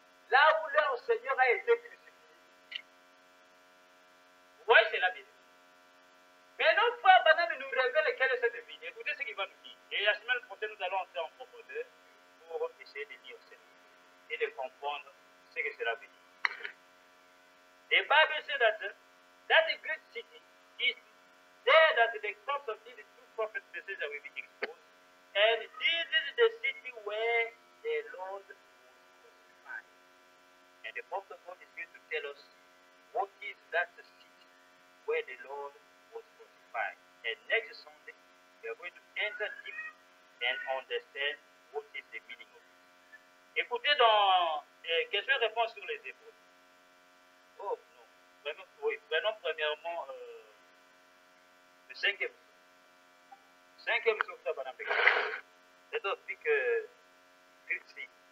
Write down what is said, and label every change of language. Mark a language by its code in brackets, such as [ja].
[fr] Là où leur Seigneur a été crucifié. Vous voyez, c'est la Bible. Mais notre frère Branham nous révèle quelle est cette ville. Écoutez ce qu'il va nous dire. Et la semaine prochaine, nous allons entrer en profondeur pour essayer de lire cela et de comprendre ce que cela veut dire. [en] The Bible says that the great city is there that the corpse of these two prophets messages will be exposed. And this is the city where the Lord was crucified. And the prophet of God is going to tell us what is that city where the Lord was crucified. And next Sunday, we are going to enter deep and understand what is the meaning of it. [fr] Écoutez dans questions-réponses sur les épaules. Oh non, vraiment, oui, prenons premièrement le cinquième souffle à Banapé. C'est aussi que Christi.